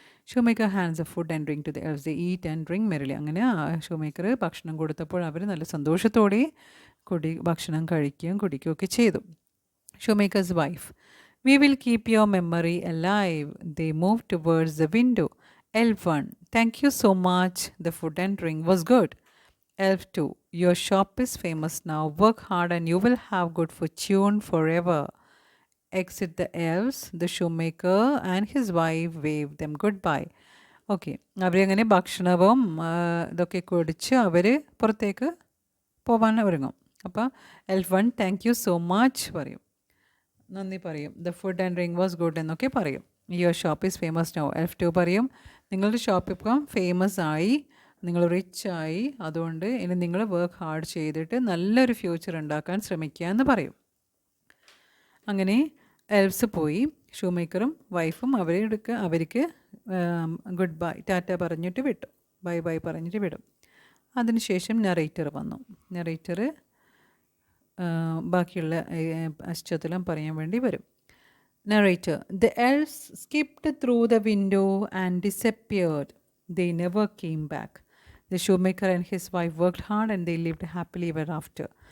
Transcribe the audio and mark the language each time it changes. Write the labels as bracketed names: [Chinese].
[English] Shoemaker hands a food and drink to the elves. They eat and drink merrily. [Malayalam] അങ്ങനെ shoemaker ഭക്ഷണം കൊടുത്തപ്പോൾ അവർ നല്ല സന്തോഷത്തോടെ ഭക്ഷണം കഴിക്കുകയും കുടിക്കുകയൊക്കെ ചെയ്തു. [English] Shoemaker's wife we will keep your memory alive. They move towards the window. Elf 1 thank you so much. The food and drink was good. Elf 2 your shop is famous now. Work hard and you will have good fortune forever. Exit the elves. The shoemaker and his wife waved them goodbye. [Malayalam] Okay, അവരങ്ങനെ ഭക്ഷണവും ഇതൊക്കെ കുടിച്ച് അവർ പുറത്തേക്ക് പോകാൻ ഒരുങ്ങും. അപ്പോൾ എൽഫ് 1 [English] thank you so much [Malayalam] പറയും, നന്ദി പറയും. [English] the food and drink was good [Malayalam] എന്നൊക്കെ പറയും. [English] Your shop is famous now. [Malayalam] എൽഫ് 2 പറയും നിങ്ങളുടെ ഷോപ്പ് ഇപ്പം ഫേമസ് ആയി, നിങ്ങൾ റിച്ച് ആയി, അതുകൊണ്ട് ഇനി നിങ്ങൾ വർക്ക് ഹാർഡ് ചെയ്തിട്ട് നല്ലൊരു ഫ്യൂച്ചർ ഉണ്ടാക്കാൻ ശ്രമിക്കുക എന്ന് പറയും. അങ്ങനെ എൽഫ്സ് പോയി. ഷൂമേക്കറും വൈഫും അവർക്ക് ഗുഡ് ബൈ ടാറ്റ പറഞ്ഞിട്ട് വിട്ടു, ബൈ ബൈ പറഞ്ഞിട്ട് വിടും. അതിനുശേഷം നറേറ്റർ വന്നു. നറേറ്റർ ബാക്കിയുള്ള പശ്ചാത്തലം പറയാൻ വേണ്ടി വരും. [English] Narrator the elves skipped through the window and disappeared. They never came back. The shoemaker and his wife worked hard and they lived happily ever after.